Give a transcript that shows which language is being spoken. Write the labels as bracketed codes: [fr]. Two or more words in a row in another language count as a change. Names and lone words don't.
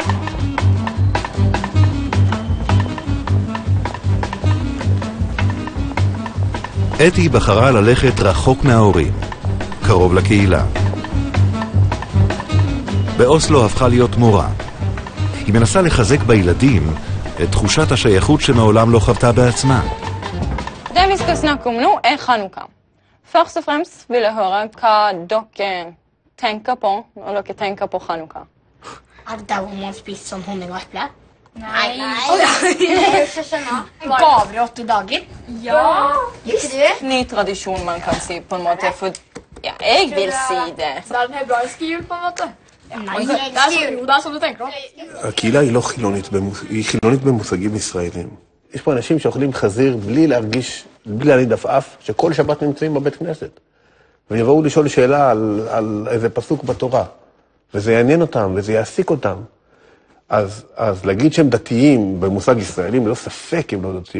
[he] אתי בחרה ללכת רחוק מההורים, קרוב לקהילה. באוסלו הפכה להיות מורה. היא מנסה לחזק בילדים את תחושת השייכות שמעולם לא חוותה בעצמה. [no] Det vi skal snakke om nå er Chanukka. Først og fremst vil jeg høre hva dere tenker på når dere tenker på Chanukka. Det der hvor man spiser sånn honning og eple? Nei. Gaver i 8 dager? Ja. Ikke du? Ny tradisjon man kan si på en måte, for ja, jeg vil si det. Det er den hebraiske jul på en måte. Nei, det er sånn du tenker om. [he] הקהילה היא לא חילונית, היא חילונית במושגים ישראלים. יש פה אנשים שאוכלים חזיר בלי להרגיש, בלי להניד עפעף, שכל שבת נמצאים בבית כנסת. ויבואו לשאול שאלה על איזה פסוק בתורה. וזה יעניין אותם, וזה יעסיק אותם. אז להגיד שהם דתיים במושג ישראלים, לא ספק הם לא דתיים.